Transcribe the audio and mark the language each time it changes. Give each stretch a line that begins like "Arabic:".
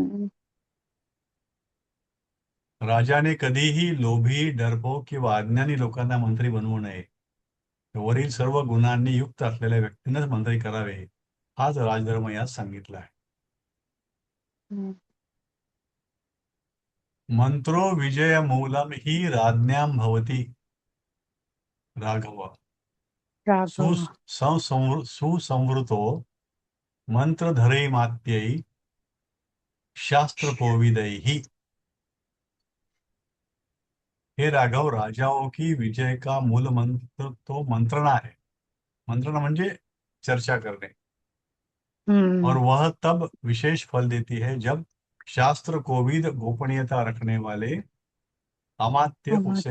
Marathi: हम्म. राजाने कधीही लोभी, डरपोक किंवा अज्ञानी लोकांना मंत्री बनवू नये. वरील सर्व गुणांनी युक्त असलेल्या व्यक्तींनाच मंत्री करावे, हाच राजधर्म यात सांगितला आहे. हम्म.
Sanskrit: मंत्रो विजय मूलम ही राज्ञां भवती राघव. राघव. सुसंवृतो मंत्रधरैमात्यै शास्त्रकोविदैः.
Hindi: हे राघव, राजाओं की विजय का मूल मंत्र तो मंत्रणा है.
Marathi: मंत्रणा म्हणजे चर्चा करणे.
Hindi: और हम्म. वह तब विशेष फल देती है जब शास्त्र कोविद गोपनीयता रखने वाले अमात्य उसे